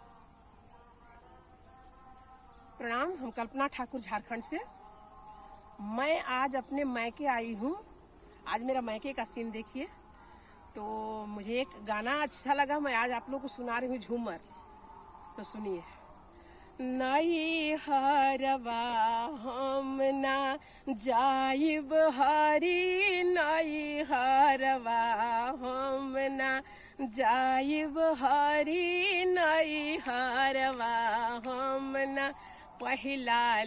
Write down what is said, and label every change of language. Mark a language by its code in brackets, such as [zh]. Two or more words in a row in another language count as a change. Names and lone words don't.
[hi] प्रणाम, हम कल्पना ठाकुर झारखंड से। मैं आज अपने मैके आई हूँ। आज मेरा मैके का सीन देखिए। तो मुझे एक गाना अच्छा लगा, मैं आज आप लोगों को सुना रही हूँ, झूमर। तो सुनिए। [sck] नई हरवा हम ना जाइब हरी, नई हरवा हम ना जाइब हरी, नई हरवा हम ना पहिला